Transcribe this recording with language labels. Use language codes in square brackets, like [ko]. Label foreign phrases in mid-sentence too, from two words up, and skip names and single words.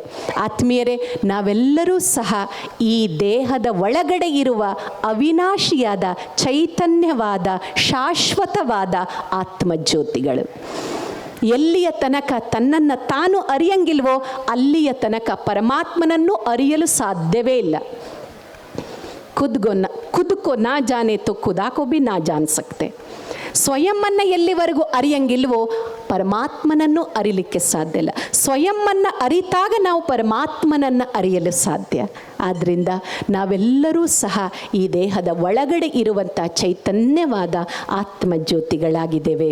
[kn] ಆತ್ಮೀಯರೇ, ನಾವೆಲ್ಲರೂ ಸಹ ಈ ದೇಹದ ಒಳಗಡೆ ಇರುವ ಅವಿನಾಶಿಯಾದ, ಚೈತನ್ಯವಾದ, ಶಾಶ್ವತವಾದ ಆತ್ಮಜ್ಯೋತಿಗಳು. ಎಲ್ಲಿಯ ತನಕ ತನ್ನನ್ನು ತಾನು ಅರಿಯಂಗಿಲ್ವೋ ಅಲ್ಲಿಯ ತನಕ ಪರಮಾತ್ಮನನ್ನು ಅರಿಯಲು ಸಾಧ್ಯವೇ ಇಲ್ಲ. [hi] खुद को ना जाने तो खुदा को भी ना जान सकते. [kn] ಸ್ವಯಂವನ್ನು ಎಲ್ಲಿವರೆಗೂ ಅರಿಯಂಗಿಲ್ವೋ ಪರಮಾತ್ಮನನ್ನು ಅರಿಲಿಕ್ಕೆ ಸಾಧ್ಯ ಇಲ್ಲ. ಸ್ವಯಂವನ್ನು ಅರಿತಾಗ ನಾವು ಪರಮಾತ್ಮನನ್ನು ಅರಿಯಲು ಸಾಧ್ಯ. ಆದ್ದರಿಂದ ನಾವೆಲ್ಲರೂ ಸಹ ಈ ದೇಹದ ಒಳಗಡೆ ಇರುವಂಥ ಚೈತನ್ಯವಾದ ಆತ್ಮಜ್ಯೋತಿಗಳಾಗಿದ್ದೇವೆ.